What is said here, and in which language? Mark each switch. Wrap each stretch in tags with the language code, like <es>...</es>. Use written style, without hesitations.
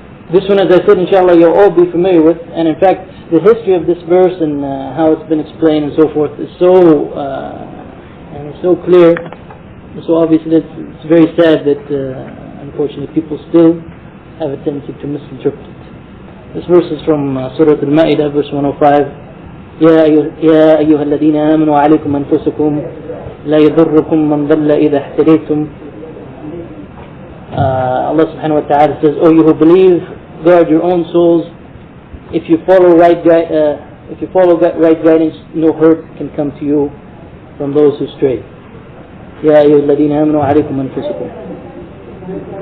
<en>This one, as I said, inshallah, you'll all be familiar with. And in fact, the history of this verse and how it's been explained and so forth is so clear, so obvious that it's very sad that unfortunately people still have a tendency to misinterpret it. This verse is from Surah Al-Ma'idah, verse 105.</en> <ar>يا أيها الذين آمنوا عليكم أنفسكم لا يضركم من ضل إذا اهتديتم.</ar> <en>Allah subhanahu wa ta'ala says, "O you who believe, guard your own souls. If you follow right guidance, no hurt can come to you from those who stray."</en> <ar>يا أيها الذين آمنوا عليكم أنفسكم.</ar>